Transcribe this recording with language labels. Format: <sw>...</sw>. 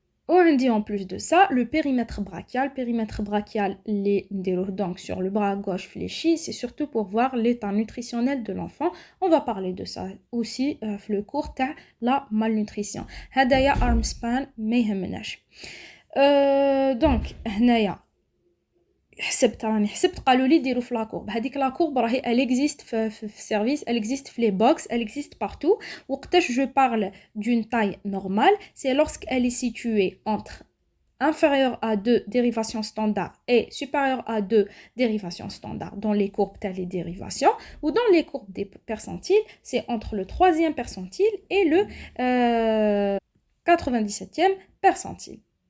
<fr>On dit en plus de ça, le périmètre brachial. Périmètre brachial, donc sur le bras gauche fléchi, c'est surtout pour voir l'état nutritionnel de l'enfant. On va parler de ça aussi, le cours de la malnutrition.</fr> <ar>Hadaya arm span ميهمناش. Donc, هنايا حسبت قالوا لي ديروا في لاكورب.</ar> <fr>هذيك لاكورب راهي elle existe في السيرفيس, elle existe في les box, elle existe partout.</fr> <ar>وقتاش</ar> <fr>je parle d'une taille normale, c'est lorsqu'elle est située entre inférieur à 2 dérivations standards et supérieur à 2 dérivations standards dans les courbes telles les dérivations, ou dans les courbes des percentiles, c'est entre le 3e percentile et le 97e percentile.</fr>